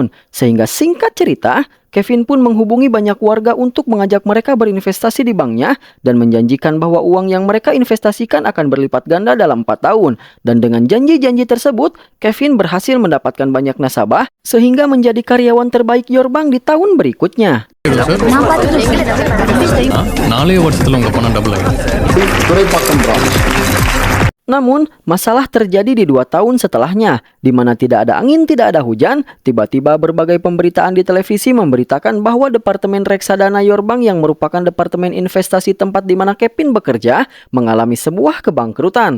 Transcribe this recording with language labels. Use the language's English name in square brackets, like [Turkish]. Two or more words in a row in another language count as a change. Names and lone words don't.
[Indonesian] Sehingga singkat cerita, Kevin pun menghubungi banyak warga untuk mengajak mereka berinvestasi di banknya dan menjanjikan bahwa uang yang mereka investasikan akan berlipat ganda dalam 4 tahun. Dan dengan janji-janji tersebut, Kevin berhasil mendapatkan banyak nasabah sehingga menjadi karyawan terbaik Yorbank di tahun berikutnya. [Tamil] நாலே வருஷத்துல உங்க பணம் டபுள் ஆயிடும். [Indonesian] Namun, masalah terjadi di 2 tahun setelahnya, di mana tidak ada angin, tidak ada hujan. Tiba-tiba berbagai pemberitaan di televisi memberitakan bahwa Departemen Reksadana Yorbank yang merupakan departemen investasi tempat di mana Kevin bekerja mengalami sebuah kebangkrutan.